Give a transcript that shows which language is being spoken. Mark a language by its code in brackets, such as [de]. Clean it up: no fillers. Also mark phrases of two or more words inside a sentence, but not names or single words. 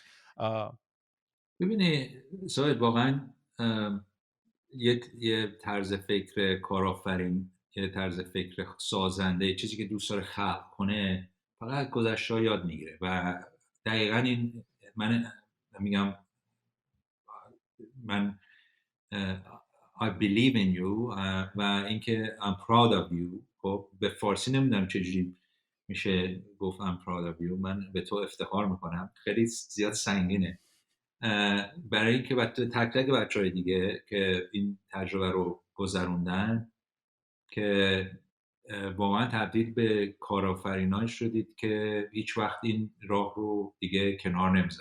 [fa] ببینی سوید واقعا یه طرز فکر کارآفرین، یه طرز فکر سازنده، چیزی که دوست داره خلق کنه فقط گذشته یاد میگیره و دقیقاً این من میگم من [en] I believe in you [fa] و اینکه [en] I'm proud of you. [fa] خب به فارسی نمیدونم چجوری میشه گفت [en] I'm proud of you. [fa] من به تو افتخار میکنم. خیلی زیاد سنگینه برای اینکه تک تک بچهای دیگه که این تجربه رو گذروندن که واقعا تبدیل به کارآفرینان شدید که هیچ وقت این راه رو دیگه کنار نمیذارید.